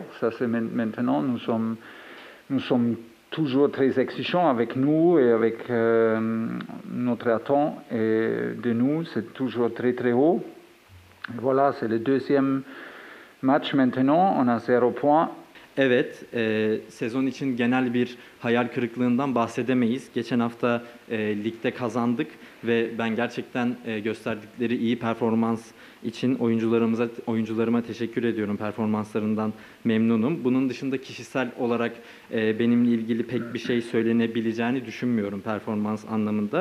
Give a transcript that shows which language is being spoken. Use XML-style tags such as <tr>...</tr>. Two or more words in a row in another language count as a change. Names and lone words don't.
<fr>Ça, c'est maintenant, nous sommes toujours très exigeants avec nous et avec notre attente de nous. C'est toujours très très haut. Et voilà, c'est le deuxième match maintenant. On a 0 points.</fr> <tr>Evet, sezon için genel bir hayal kırıklığından bahsedemeyiz. Geçen hafta ligde kazandık ve ben gerçekten gösterdikleri iyi performans için oyuncularıma teşekkür ediyorum. Performanslarından memnunum. Bunun dışında kişisel olarak benimle ilgili pek bir şey söylenebileceğini düşünmüyorum performans anlamında.</tr>